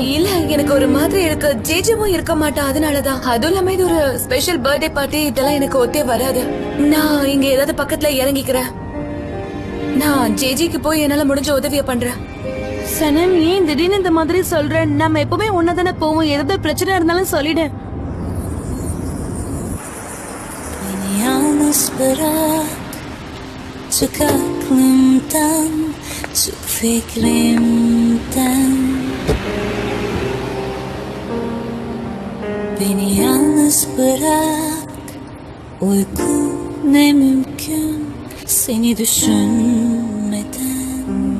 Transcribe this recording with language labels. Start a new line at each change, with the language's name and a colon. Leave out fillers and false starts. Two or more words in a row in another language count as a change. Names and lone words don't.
Tamil: இல்ல, எனக்கு ஒரு மாதிரி இருக்கு. ஜேஜேவும் இருக்க மாட்டா, அதனாலதான். அதுவும் இல்லாம இது ஒரு
English: special birthday party.
Tamil: இதெல்லாம் எனக்கு ஒத்தே வராது. நான் இங்க ஏதாவது பக்கத்துல இறங்கிக்கிறேன். நான் ஜேஜிக்கு போய் என்னால முடிஞ்ச உதவிய பண்றேன். சனம், ஏன் திடீர்னு இந்த மாதிரி சொல்ற? நம்ம எப்பவுமே ஒன்னதானே போவோம். ஏதாவது பிரச்சனை இருந்தாலும் சொல்லிடு.
Turkish: Beni yalnız bırak, uyku ne mümkün seni düşünmeden.